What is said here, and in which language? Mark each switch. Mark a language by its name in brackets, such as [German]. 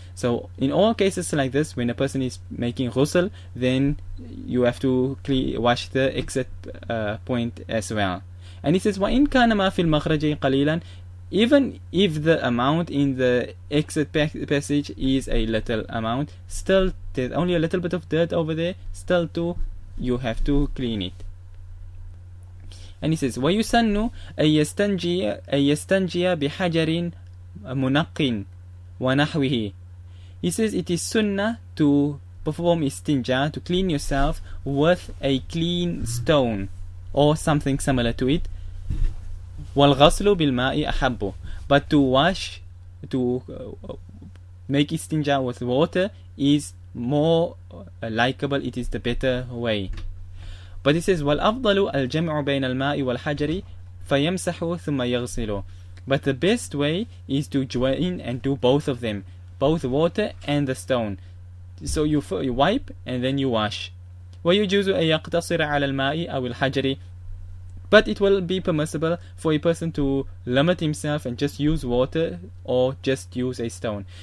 [English] So in all cases like this, when a person is making ghusl, then you have to wash the exit point as well. And he says, [Arabic] وَإِن كَانَ مَا فِي الْمَخْرَجِ قَلِيلًا, [English] even if the amount in the exit passage is a little amount, still there's only a little bit of dirt over there, still too, you have to clean it. And he says, [Arabic] وَيُسَنُّ أَن يَسْتَنْجِيَ بِحَجَرٍ مُنَقٍ وَنَحْوِهِ. [English] He says it is sunnah to perform istinja, to clean yourself with a clean stone or something similar to it. [Arabic] وَالْغَسْلُ بِالْمَاءِ أَحَبُّ. [English] But to wash, to make istinja with water is more likable, it is the better way. But he says, [Arabic] وَالْأَفْضَلُ الْجَمْعُ بَيْنَ الْمَاءِ وَالْحَجَرِ فَيَمْسَحُ ثُمَّ يَغْسِلُ. [English] But the best way is to join and do both of them, both water and the stone. So you wipe and then you wash. [Arabic] وَيُجُوزُ أَن يَقْتَصِرَ عَلَى الْمَاءِ أَوِ الْحَجَرِ. [English] But it will be permissible for a person to limit himself and just use water or just use a stone.